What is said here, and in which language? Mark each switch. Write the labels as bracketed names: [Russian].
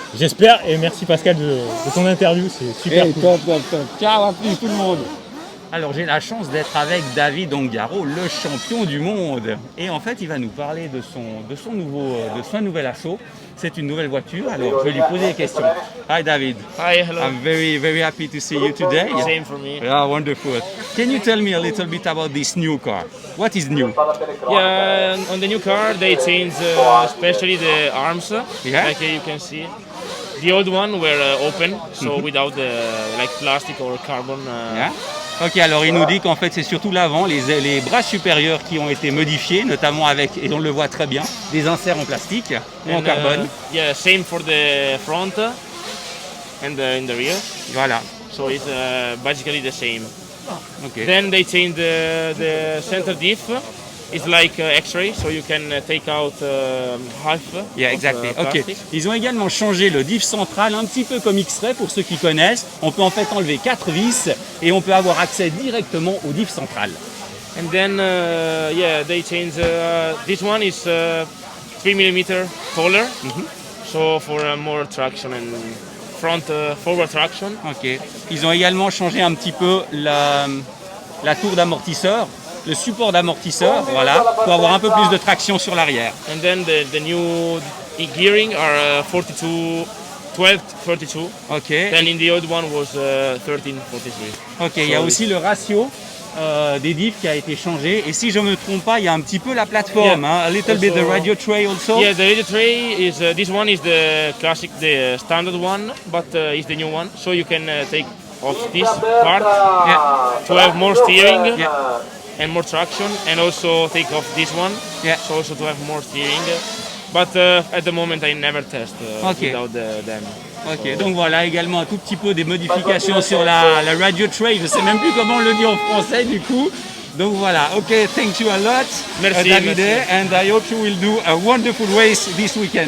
[French] J'espère, et merci Pascal de ton interview, c'est super cool. Top. Ciao à plus tout le monde. Alors j'ai la chance d'être avec David Ongaro, le champion du monde. Et en fait, il va nous parler de son nouvel assaut. C'est une nouvelle voiture, alors je vais lui poser des questions. [English] Hi David. Hi, hello. I'm very, very happy to see you today. Same for me. Yeah, wonderful. Can you tell me a little bit about this new car? What is new? Yeah, on the new car they changed especially the arms, Yeah. like you can see. The old one were open, so without the like plastic or carbon. Yeah. [French] Ok, alors il nous dit qu'en fait c'est surtout l'avant, les bras supérieurs qui ont été modifiés, notamment avec, et on le voit très bien, des inserts en plastique ou en [English] And, [French] carbone. [English] yeah, same for the front and in the rear. [French] Voilà. [English] So it's basically the same. Ok. Then they changed the center diff. It's like X-ray, so you can take out half. Yeah, of, exactly. Ok. plastic. [French] Ils ont également changé le diff central, un petit peu comme X-Ray pour ceux qui connaissent. On peut en fait enlever 4 vis et on peut avoir accès directement au diff central. [English] And then, yeah, they changed. This one is 3 mm taller, so for more traction and front forward traction. Ok. [French] Ils ont également changé un petit peu la tour d'amortisseur, le support d'amortisseur, voilà, pour avoir un peu plus de traction sur l'arrière. [English] And then the new gearing are 12-32. Ok. Then in the old one was 13-43. [French] Ok, il y a aussi le ratio des diffs qui a été changé. Et si je ne me trompe pas, il y a un petit peu la plateforme, [English] Yeah. hein, a little bit the Also- radio tray also. Yeah, the radio tray is this one is the classic, the standard one, but it's the new one. So you can take off this part to have more steering Yeah. and more traction, and also take off this one, Yeah. so also to have more steering. But at the moment I never test Okay. without them. [French] Ok, donc voilà également un tout petit peu des modifications sur la radio tray. Je ne sais même plus comment on le dit en français du coup. Donc voilà, ok, [English] thank you a lot, [French] Merci, Davide, merci. [English] and I hope you will do a wonderful race this weekend.